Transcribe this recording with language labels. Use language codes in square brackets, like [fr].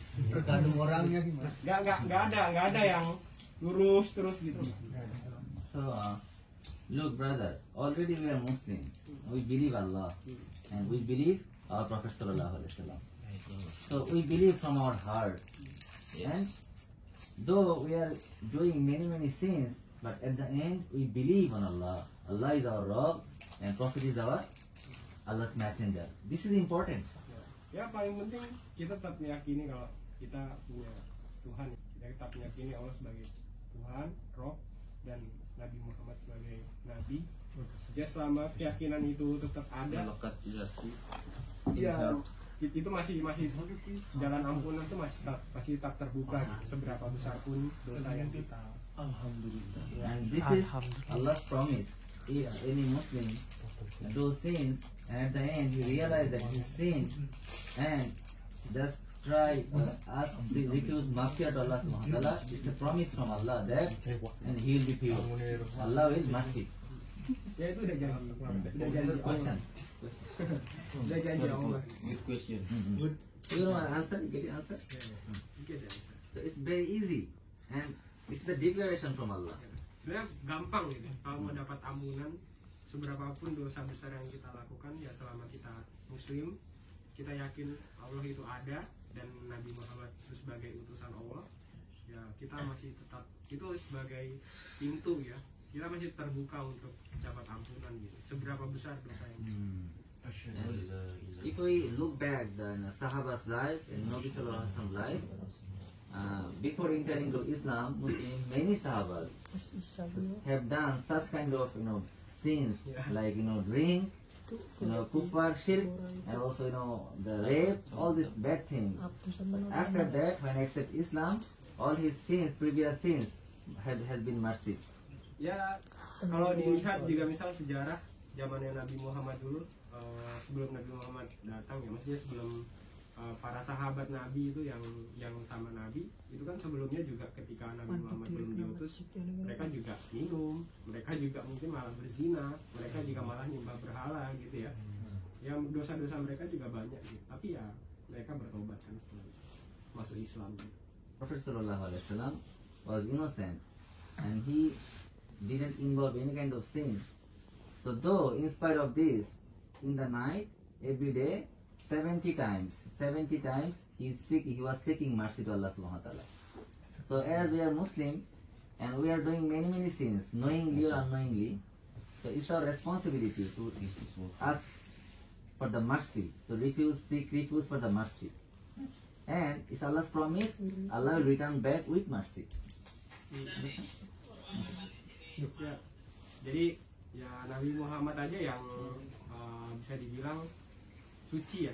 [id] Tergantung orangnya sih mas. Nggak ada yang lurus terus gitu. [en] So, look, brother, already we are Muslim. We believe Allah, and we believe our Prophet [ar] Sallallahu Alaihi Wasallam. [en] So we believe from our heart, and though we are doing many sins, but at the end we believe on Allah. Allah is our Rabb, and Prophet is our Allah's messenger. This is important. [id] Ya paling penting kita tetap meyakini kalau kita punya Tuhan. Kita tetap meyakini Allah sebagai Tuhan, Rob, dan Nabi Muhammad sebagai Nabi. Ya selama keyakinan itu tetap ada, ya itu masih jalan ampunan itu masih tetap terbuka gitu, seberapa besar pun dosa yang kita. [ar] Alhamdulillah. [en] And this is Allah's promise. If any Muslim do sins, and at the end he realize that he sinned, and just try ask refuse maghfirah to Allah [ar] subhanahu wa ta'ala, [en] it's a promise from Allah that and he will be pure. Allah will mercy. [id] Ya itu udah janji Allah. [en] Question. [id] Udah janji Allah. [en] Good question. You know answer? You get the answer? So it's very easy, and it's the declaration from Allah. [id] Sebenarnya gampang gitu. Kalau mau dapat ampunan, seberapapun dosa besar yang kita lakukan, ya selama kita Muslim, kita yakin Allah itu ada dan Nabi Muhammad itu sebagai utusan Allah, ya kita masih tetap itu sebagai pintu ya. Kita masih terbuka untuk dapat ampunan gitu. Seberapa besar dosa yang [en] If we look back the Sahaba's life and Nabi [ar] Sallallahu Alaihi Wasallam [en] life, before entering to Islam, many Sahabas have done such kind of sins like drink, kufar, shirk, and also the rape, all these bad things. But after that, when I accept Islam, all his sins, previous sins, has been mercy. Ya kalau dilihat juga misal sejarah zamannya Nabi Muhammad dulu, sebelum Nabi Muhammad datang ya, maksudnya sebelum para sahabat Nabi itu yang sama Nabi itu kan sebelumnya juga ketika Nabi Muhammad belum diutus, mereka juga minum, mereka juga mungkin malah berzina, mereka juga malah nyembah berhala gitu ya. Yang dosa-dosa mereka juga banyak gitu. Tapi ya mereka bertobat kan setelah masuk Islam gitu. Prophet [ar] Sallallahu Alaihi Wasallam [en] was innocent and he didn't involve any kind of sin. So though in spite of this, in the night, every day, 70 times he was seeking mercy to Allah [ar] subhanahu wa ta'ala. [en] So as we are Muslim and we are doing many sins, knowingly or unknowingly, so it's our responsibility to ask for the mercy, to seek refuge for the mercy. And it's Allah's promise, Allah will return back with mercy. [id] Ya, jadi ya Nabi Muhammad aja yang bisa dibilang suci ya.